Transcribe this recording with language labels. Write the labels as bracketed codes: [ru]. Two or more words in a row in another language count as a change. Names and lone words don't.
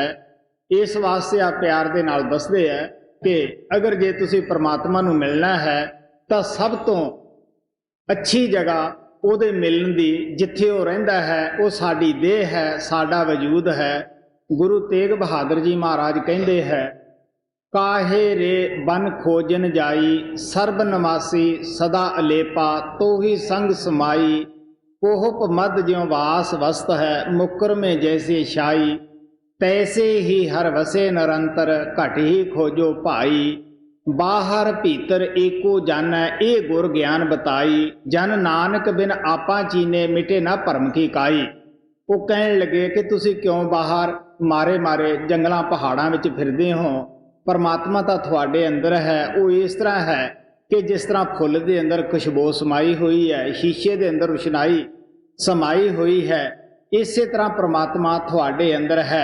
[pa] ਇਸ ਵਾਸਤੇ ਆ ਪਿਆਰ ਦੇ ਨਾਲ ਦੱਸਦੇ ਹੈ ਕਿ ਅਗਰ ਜੇ ਤੁਸੀਂ ਪਰਮਾਤਮਾ ਨੂੰ ਮਿਲਣਾ ਹੈ ਤਾਂ ਸਭ ਤੋਂ ਅੱਛੀ ਜਗ੍ਹਾ ਉਹਦੇ ਮਿਲਣ ਦੀ, ਜਿੱਥੇ ਉਹ ਰਹਿੰਦਾ ਹੈ, ਉਹ ਸਾਡੀ ਦੇਹ ਹੈ, ਸਾਡਾ ਵਜੂਦ ਹੈ। ਗੁਰੂ ਤੇਗ ਬਹਾਦਰ ਜੀ ਮਹਾਰਾਜ ਕਹਿੰਦੇ ਹੈ [hi] काहे रे बन खोजन जाई, सर्ब नवासी सदा अलेपा, तो ही संग समाई। कोहप मद ज्यों वास वस्त है, मुकर में जैसे शाई। तैसे ही हर वसे निरंतर, घट ही खोजो भाई। बाहर भीतर एको जानै, ए गुर ज्ञान बताई। जन नानक बिन आपा चीने, मिटे ना भरम की काई। [pa] ਉਹ ਕਹਿਣ ਲੱਗੇ ਕਿ ਤੁਸੀਂ ਕਿਉਂ ਬਾਹਰ ਮਾਰੇ ਜੰਗਲਾਂ ਪਹਾੜਾਂ ਵਿੱਚ ਫਿਰਦੇ ਹੋ, ਪਰਮਾਤਮਾ ਤਾਂ ਤੁਹਾਡੇ ਅੰਦਰ ਹੈ। ਉਹ ਇਸ ਤਰ੍ਹਾਂ ਹੈ ਕਿ ਜਿਸ ਤਰ੍ਹਾਂ ਫੁੱਲ ਦੇ ਅੰਦਰ ਖੁਸ਼ਬੂ ਸਮਾਈ ਹੋਈ ਹੈ, ਸ਼ੀਸ਼ੇ ਦੇ ਅੰਦਰ ਰੁਸ਼ਨਾਈ ਸਮਾਈ ਹੋਈ ਹੈ, ਇਸੇ ਤਰ੍ਹਾਂ ਪਰਮਾਤਮਾ ਤੁਹਾਡੇ ਅੰਦਰ ਹੈ।